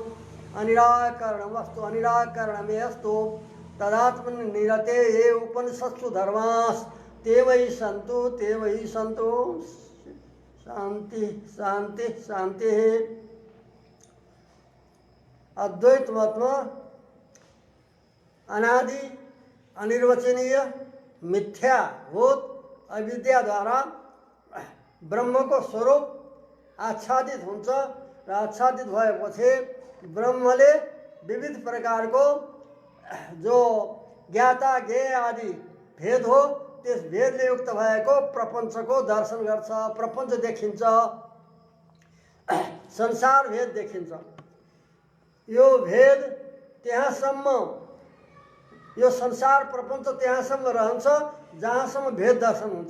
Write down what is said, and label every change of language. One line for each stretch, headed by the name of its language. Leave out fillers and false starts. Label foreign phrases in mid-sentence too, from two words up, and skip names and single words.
Sanskrit: अनिराकरणमस्तु अनिराकरणमेऽस्तु तदात्मनिरते ये उपनिषत्सु धर्मास् ते वै सन्तु ते वै सन्तु। शांति शांति शांति।
Nepali: अद्वैत मत में अनादि अनिर्वचनीय मिथ्या भूत अविद्या द्वारा ब्रह्म को स्वरूप आच्छादित हुन्छ र आच्छादित भएपछि ब्रह्मले विविध प्रकार को जो ज्ञाता ज्ञेय आदि भेद हो त्यस भेदले युक्त भएको प्रपञ्च को दर्शन गर्छ। प्रपञ्च देखिन्छ, संसार भेद देखिन्छ। यो भेद त्यहाँसम्म यो संसार प्रपञ्च त्यहाँसम्म रहन्छ जहाँसम्म भेद दर्शन हुन्छ।